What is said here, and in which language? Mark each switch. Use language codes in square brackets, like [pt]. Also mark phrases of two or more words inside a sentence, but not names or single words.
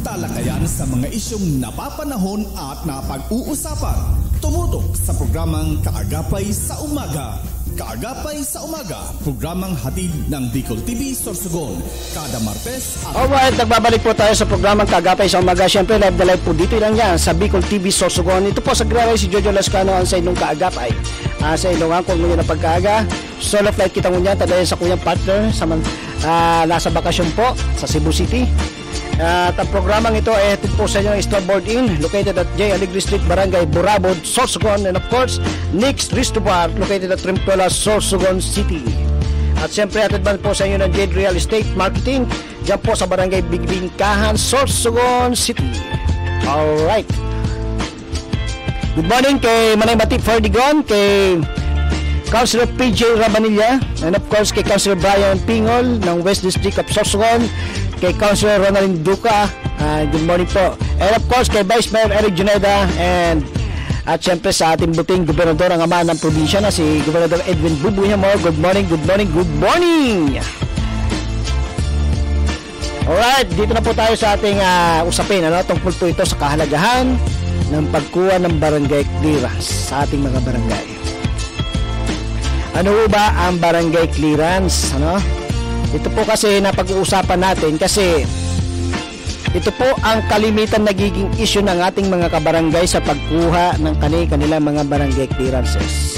[tl] talakayan sa mga isyong napapanahon at napag-uusapan. Tumutok sa programang Kaagapay sa Umaga. Kaagapay sa Umaga, programang hatid ng Bicol TV Sorsogon. Kada Martes at... Alright, nagbabalik po tayo sa programang Kaagapay sa Umaga. Siyempre, live na live po dito lang yan sa Bicol TV Sorsogon. Ito po sa Graray si Jojo Lascano ang sa inyong Kaagapay. Sa ilungan kung ngayon na pagkaaga. [en] Solo flight [bik] kita ngunyan, tadayan sa kuyang partner sa nasa bakasyon po sa Cebu City. [tl] At ang programang ito ay hatid po sa inyo Starboard Inn, [en] located at [tl] J. Alegre Street, Barangay Burabod, Sorsogon, [en] and of course, Nick's Resto Bar, located at Trimpola, Sorsogon City. [tl] At siyempre, hatid ba po sa inyo ng Jade Real Estate Marketing, dyan po sa Barangay Bigbingkahan, Sorsogon City. Alright. [en] Good morning [tl] kay Manay Matip Fardigon, kay Councilor PJ Rabanilla, [en] and of course [tl] kay Councilor Brian Pingol ng West District of Sorsogon, kay Councilor Ronaldin Duca, [en] good morning [tl] po, [en] and of course [tl] kay Vice Mayor Eric Juneda, and at syempre sa ating buting gobernador, ang ama ng probinsya na si Gobernador Edwin Bubuñamo. [en] Good morning, good morning, good morning. [tl] Alright, dito na po tayo sa ating usapin, tungkol po ito sa kahalagahan ng pagkuha ng barangay clearance sa ating mga barangay. Ano ba ang barangay clearance? Ito po kasi napag-uusapan natin kasi ito po ang kalimitan nagiging issue ng ating mga kabarangay sa pagkuha ng kanilang mga barangay clearances.